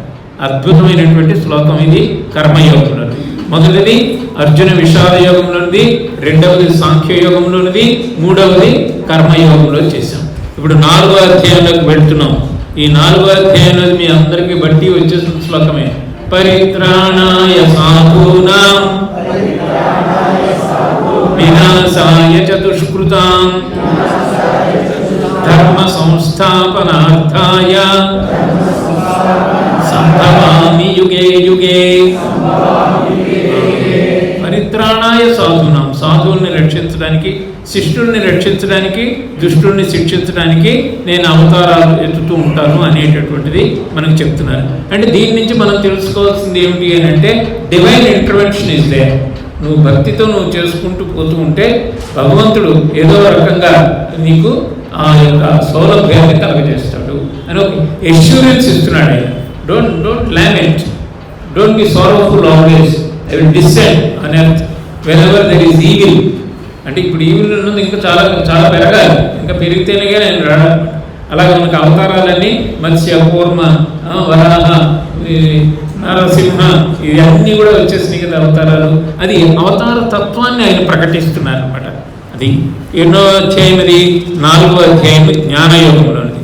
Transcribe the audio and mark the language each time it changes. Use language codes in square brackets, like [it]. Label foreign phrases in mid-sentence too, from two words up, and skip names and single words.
[te] అద్భుతమైనటువంటి శ్లోకం ఇది కర్మయోగంలో. మొదటిది అర్జున విషాద యోగంలోనిది, రెండవది సాంఖ్యయోగంలోనిది, 3వది కర్మయోగంలో చేశాం. ఇప్పుడు 4వ అధ్యాయంలోకి వెళ్తున్నాం. ఈ 4వ అధ్యాయంలో మీ అందరికీ బట్టి వచ్చేసిన శ్లోకమే. [sa] పరిత్రాణాయ సాధూనాం వినాశాయ చ దుష్కృతాం ధర్మ సంస్థాపనార్థాయ సంభవామి యుగే యుగే. పరిత్రాణాయ సాధూనాం, [te] సాధువుల్ని రక్షించడానికి, శిష్టుల్ని రక్షించడానికి, దుష్టుల్ని శిక్షించడానికి నేను అవతారాలు ఎత్తుతూ ఉంటాను అనేటటువంటిది మనకు చెప్తున్నారు. అంటే దీని నుంచి మనం తెలుసుకోవాల్సింది ఏమిటి అని అంటే, [en] divine intervention is there. [te] నువ్వు భక్తితో నువ్వు చేసుకుంటూ పోతూ ఉంటే భగవంతుడు ఏదో రకంగా నీకు ఆ యొక్క సౌలభ్యాన్ని కలగజేస్తాడు అని ఒక ఎష్యూరెన్స్ ఇస్తున్నాడు ఆయన. [en] don't lament, don't be sorrowful always, I will descend on earth whenever there is evil. [te] అంటే ఇప్పుడు ఈవిల్ ఉన్నది ఇంకా చాలా చాలా పెరగాలి, ఇంకా పెరిగితేనే నేను రాడు. అలాగే మనకు అవతారాలన్నీ మత్స్య, కూర్మ, వరాహ, నరసింహ ఇవన్నీ కూడా వచ్చేసినాయి కదా అవతారాలు. అది అవతార తత్వాన్ని ఆయన ప్రకటిస్తున్నారు అనమాట. అది ఎన్నో అధ్యాయం, అది 4వ అధ్యాయం జ్ఞానయోగంలోనిది.